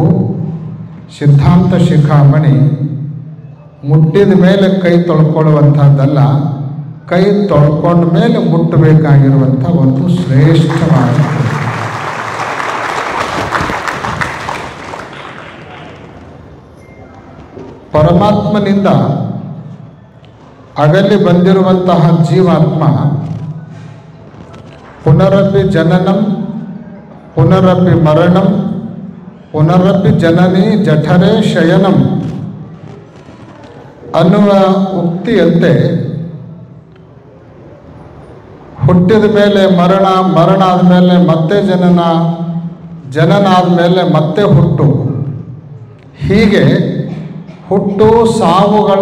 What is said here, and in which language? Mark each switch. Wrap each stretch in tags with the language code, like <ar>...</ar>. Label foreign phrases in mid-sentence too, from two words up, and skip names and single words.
<kn>ಸಿದ್ಧಾಂತ ಶಿಖಾಮಣಿ ಮುಟ್ಟಿದ ಮೇಲೆ ಕೈ ತೊಳ್ಕೊಳ್ಳುವಂಥದ್ದಲ್ಲ, ಕೈ ತೊಳ್ಕೊಂಡ ಮೇಲೆ ಮುಟ್ಟಬೇಕಾಗಿರುವಂಥ ಒಂದು ಶ್ರೇಷ್ಠವಾದ ಪರಮಾತ್ಮನಿಂದ ಅಗಲಿ ಬಂದಿರುವಂತಹ ಜೀವಾತ್ಮ</kn> <sa>पुनरपि जननं पुनरपि मरणं पुनरपि जननि जठरे शयनं</sa> <kn>ಅನ್ನುವ ಉಕ್ತಿಯಂತೆ ಹುಟ್ಟಿದ ಮೇಲೆ ಮರಣ, ಮರಣ ಆದಮೇಲೆ ಮತ್ತೆ ಜನನ, ಜನನ ಆದಮೇಲೆ ಮತ್ತೆ ಹುಟ್ಟು, ಹೀಗೆ ಹುಟ್ಟು ಸಾವುಗಳ</kn>